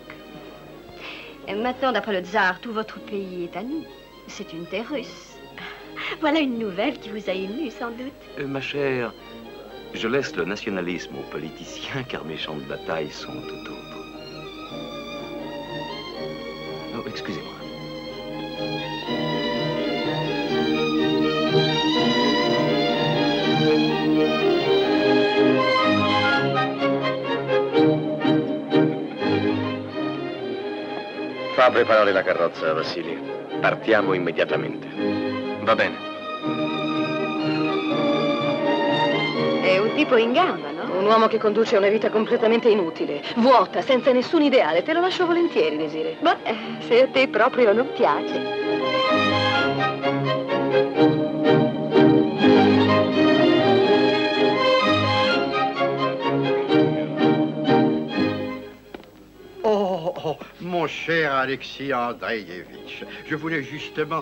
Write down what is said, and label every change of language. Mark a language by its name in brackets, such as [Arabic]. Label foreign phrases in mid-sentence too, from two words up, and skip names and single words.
[French] Et maintenant, d'après le tsar, tout votre pays est à nous. C'est une terre russe. Voilà une nouvelle qui vous a ému, sans doute. Ma chère, je laisse le nationalisme aux politiciens, car mes champs de bataille sont tout autres. Oh, excusez-moi. [Italian] Fa preparare la carrozza, Vassili. Partiamo immediatamente. Va bene. È un tipo in gamba, no? Un uomo che conduce una vita completamente inutile, vuota, senza nessun ideale. Te lo lascio volentieri, Desiree. Beh, se a te proprio non piace. [French] Mon cher Alexis Andreevitch, je voulais justement...